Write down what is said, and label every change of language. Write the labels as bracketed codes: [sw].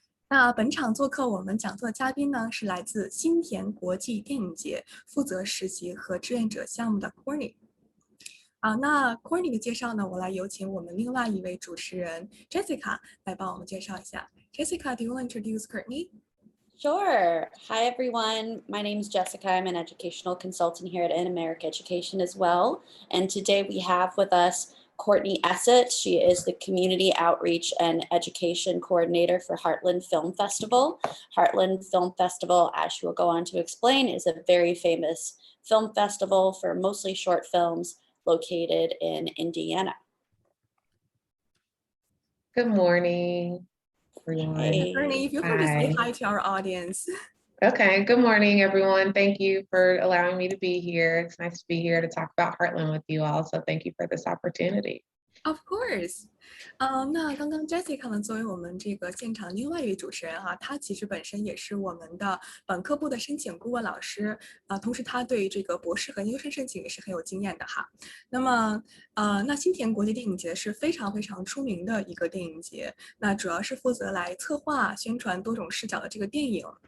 [zh] 那本场做客我们讲座的嘉宾呢，是来自新田国际电影节负责实习和志愿者项目的 Corny。那 Corny 的介绍呢，我来有请我们另外一位主持人 Jessica 来帮我们介绍一下。 [en] Jessica, do you want to introduce Courtney? Sure. Hi, everyone. My name is Jessica. I'm an educational consultant here at In America Education as well. And today we have with us Courtney Essett. She is the Community Outreach and Education Coordinator for Heartland Film Festival. Heartland Film Festival, as she will go on to explain, is a very famous film festival for mostly short films located in Indiana. Good morning, everyone. Hey. Courtney, if you can just say hi to our audience. Okay, good morning, everyone. Thank you for allowing me to be here. It's nice to be here to talk about Heartland with you all. So thank you for this opportunity. Of course， [zh] 那刚刚 Jessica 呢，作为我们这个现场另外一位主持人哈，她其实本身也是我们的本科部的申请顾问老师，同时她对于这个博士和研究生申请也是很有经验的哈。那么，那新田国际电影节是非常非常出名的一个电影节，那主要是负责来策划、宣传多种视角的这个电影。